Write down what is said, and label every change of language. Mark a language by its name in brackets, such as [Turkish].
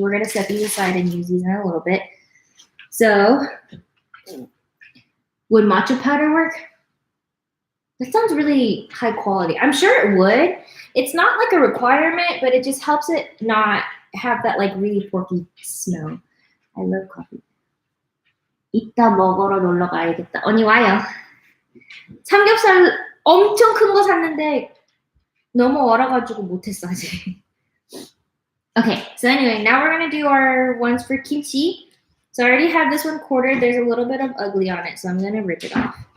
[English] We're gonna set these aside and use these in a little bit. So, would matcha powder work? That sounds really high quality. I'm sure it would. It's not like a requirement, but it just helps it not have that like really porky smell. I love coffee. [Korean] 이따 먹으러 놀러 가야겠다. 언니 와요. 삼겹살 엄청 큰 거 샀는데 너무 얼어가지고 못했어 아직. [English] Okay, so anyway, now we're gonna do our ones for kimchi. So I already have this one quartered. There's a little bit of ugly on it, so I'm gonna rip it off.